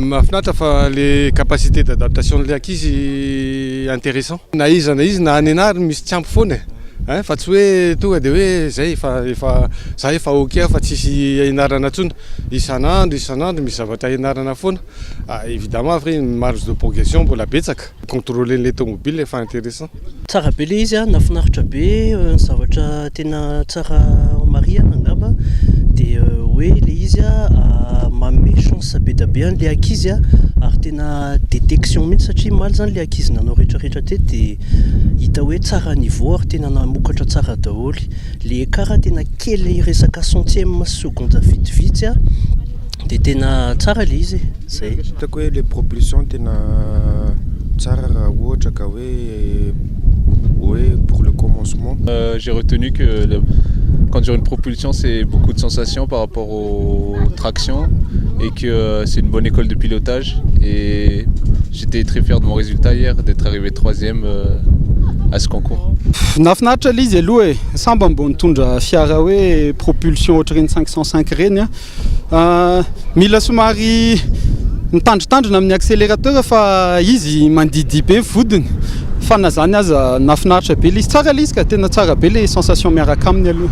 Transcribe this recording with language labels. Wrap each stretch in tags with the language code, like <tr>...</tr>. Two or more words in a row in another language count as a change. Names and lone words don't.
<mg>mahafinaritra fa le</mg> <fr>capacité d'adaptation</fr> <mg>le ankizy intéressant na izy na any anary misy tsy ampy foana fa tsy hoe tonga de hoe zay za efa ok fa tsisy ianarana tsony isanandro misy zavatra ianarana foana évidemment après</mg> <fr>marge de progression</fr> <mg>mbola betsaka</mg> <fr>contrôler les tomobiles</fr> <mg>efa intéressant tsara be le izy nafinaritra be zavatra tena tsara mariana angamba de hoe le izy manome chance be da be le ankizy ary tena détection mihitsy satria maly zany le ankizy nanao rehetrarehetra te de hita hoe tsara niveau ary tena namokatra tsara daholy le écart tena kely resaka</mg> <fr>centième seconde</fr> <mg>vitivity de tena tsara le izy zay hitako hoe le propulsion tena tsara raha ohatra ka hoe</mg> <fr>pour le commencement. J'ai retenu que quand j'ai une propulsion, c'est beaucoup de sensations par rapport aux tractions et que c'est une bonne école de pilotage. Et j'étais très fier de mon résultat hier, d'être arrivé 3e à ce concours.</fr> <mg>Nafinaritra le izy aloha e samba mbo nitondra fiara hoe propulsion ohatrany 505 reny mila somary mitandritandrina amin'ny accélérateur fa izy mandidi be vodiny fa na zany aza nafinaritra be le izy tsara le izy ka tena tsara be le sensation miaraka aminy aloha</mg>